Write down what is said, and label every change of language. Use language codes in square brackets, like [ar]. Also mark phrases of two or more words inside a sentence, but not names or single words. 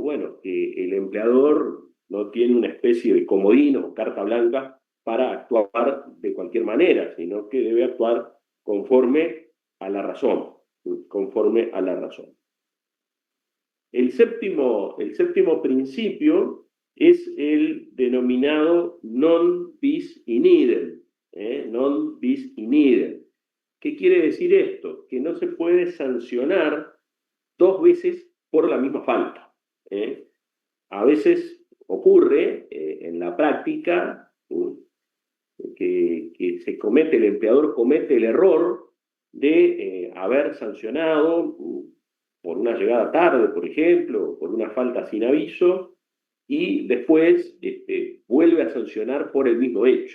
[es] Bueno, que el empleador no tiene una especie de comodín o carta blanca para actuar de cualquier manera, sino que debe actuar conforme a la razón, conforme a la razón. El séptimo principio es el denominado [la] non bis in idem, non bis in idem. [es] ¿Qué quiere decir esto? Que no se puede sancionar 2 veces por la misma falta. A veces ocurre en la práctica que el empleador comete el error de haber sancionado por una llegada tarde, por ejemplo, por una falta sin aviso, y después vuelve a sancionar por el mismo hecho.